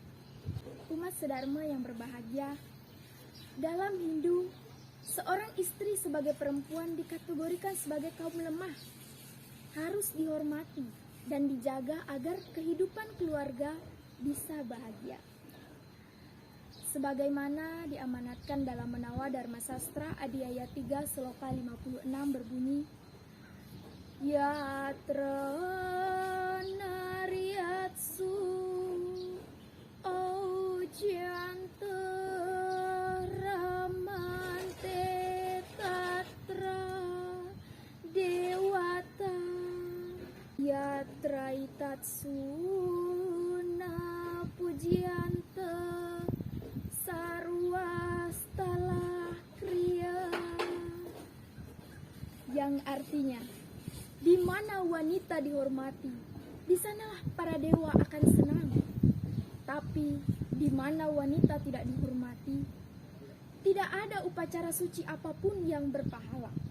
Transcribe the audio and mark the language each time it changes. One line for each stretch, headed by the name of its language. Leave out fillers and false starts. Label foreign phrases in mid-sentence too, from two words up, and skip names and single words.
Indonesian: Umat sedharma yang berbahagia, dalam Hindu, seorang istri sebagai perempuan dikategorikan sebagai kaum lemah, harus dihormati dan dijaga agar kehidupan keluarga bisa bahagia. Sebagaimana diamanatkan dalam Menawa Dharma Sastra Adhyaya 3 Sloka 56 berbunyi,
Sanskrit: Yatra Nariatsu Ojanta Ramante Tatra Dewata Yatra Itatsu Na Pujyanta Sarwastala Kriya,
Indonesian: yang artinya, di mana wanita dihormati, di sanalah para dewa akan senang. Tapi di mana wanita tidak dihormati, tidak ada upacara suci apapun yang berpahala.